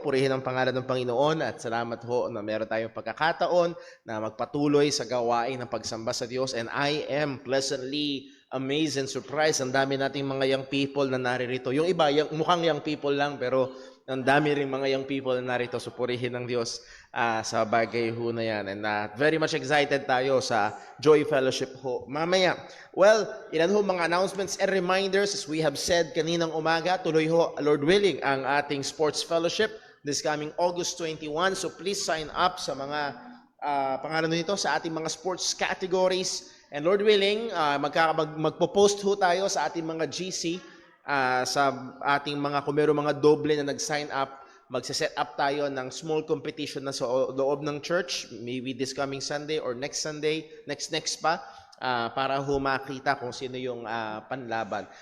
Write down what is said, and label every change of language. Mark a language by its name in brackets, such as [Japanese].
[Filipino] Purihin ang pangalan ng Panginoon at salamat ho na meron tayong pagkakataon na magpatuloy sa gawain ng pagsamba sa Diyos. [English] And I am pleasantly amazed and surprised. [Filipino] Ang dami nating mga young people na naririto. Yung iba, mukhang young people lang, pero ang dami rin mga young people na narito. So purihin ng Diyos sa bagay ho na yan. And very much excited tayo sa Joy Fellowship ho mamaya. Well, ilan ho mga announcements and reminders. As we have said kaninang umaga, tuloy ho, Lord willing, ang ating Sports Fellowship this coming August 21. So please sign up sa mga pangalan nito sa ating mga sports categories. And Lord willing, magpo-post ho tayo sa ating mga GC, sa ating mga, kung meron mga doble na nag-sign up, magse-set up tayo ng small competition na sa loob ng church, maybe this coming Sunday or next Sunday, next pa, para ho makita kung sino yung panlaban.